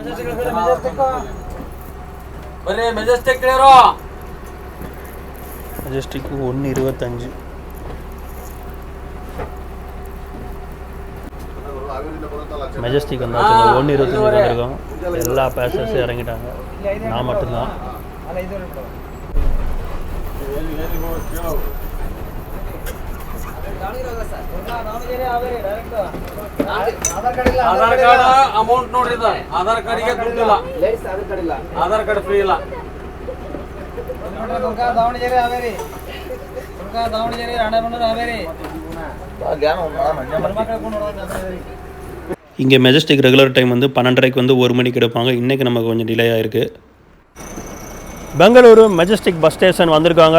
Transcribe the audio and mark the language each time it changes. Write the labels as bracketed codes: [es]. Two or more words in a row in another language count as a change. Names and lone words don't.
[ta] மெஜஸ்டிக் 1:25. மெஜஸ்டிக் வந்தாச்சு. 1:25 வந்திருக்கோம். எல்லா பேசஞ்சர்ஸும் இறங்கிட்டாங்க. நான் மட்டும்தான். [kn] ಆಧಾರ್ ಕಾರ್ಡ್ ಅಮೌಂಟ್ ನೋಡ್ರಿ. ಆಧಾರ್ ಕಾರ್ಡಿಗೆ ದುಡ್ಡಿಲ್ಲ. ಆಧಾರ್ ಕಾರ್ಡ್ ಫ್ರೀ ಇಲ್ಲ. [ta] இங்கே மெஜஸ்டிக் [en] regular time [ta] வந்து 12:30க்கு வந்து 1 மணிக்கு எடுப்பாங்க. இன்றைக்கி நமக்கு கொஞ்சம் டிலே ஆகிருக்கு. பெங்களூரு மெஜஸ்டிக் [en] bus station [ta] வந்திருக்காங்க.